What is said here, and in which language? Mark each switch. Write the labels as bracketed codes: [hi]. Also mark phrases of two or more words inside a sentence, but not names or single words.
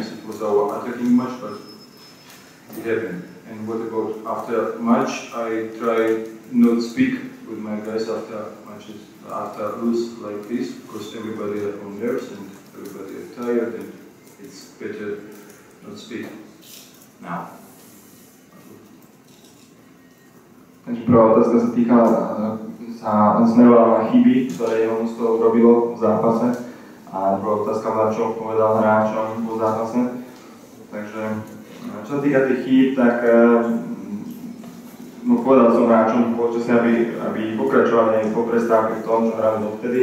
[en] It was our attacking match, but it happened. And what about after match? I try not speak with my guys after matches, after lose like this, because everybody are on nerves and everybody are tired. And it's better not speak now. [sk] Takže prvá otázka sa týkala smerovala na chyby, ktoré jeho mužstvo urobilo v zápase. A druhá otázka bola, čo povedal hráčom po zápase. Takže čo sa týka tých chýb, tak povedal som hráčom počasie, aby pokračovali aj po prestávke v tom, čo hrali dovtedy.